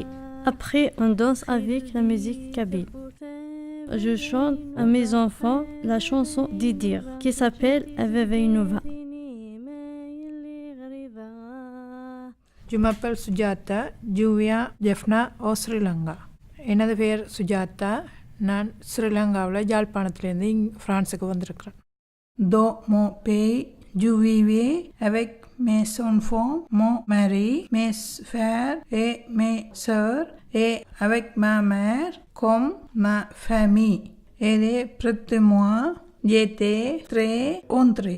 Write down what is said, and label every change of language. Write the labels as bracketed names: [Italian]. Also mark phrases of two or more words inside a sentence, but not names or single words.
[French] Après, on danse avec la musique kabyle. Je chante à mes enfants la chanson d'Idir qui s'appelle Aveveinova. Je m'appelle Sujata, je viens Jaffna au Sri Lanka. [Tamil] எனது பெயர் சுஜாதா. நான் ஸ்ரீலங்காவில் யாழ்ப்பாணத்திலேருந்து ஃப்ரான்ஸுக்கு வந்திருக்கிறேன். [French] Dans mon pays, je vivais avec mes enfants, mon mari, mes frères et mes sœurs et avec ma mère comme ma famille. Elle est près de moi. J'étais très honorée.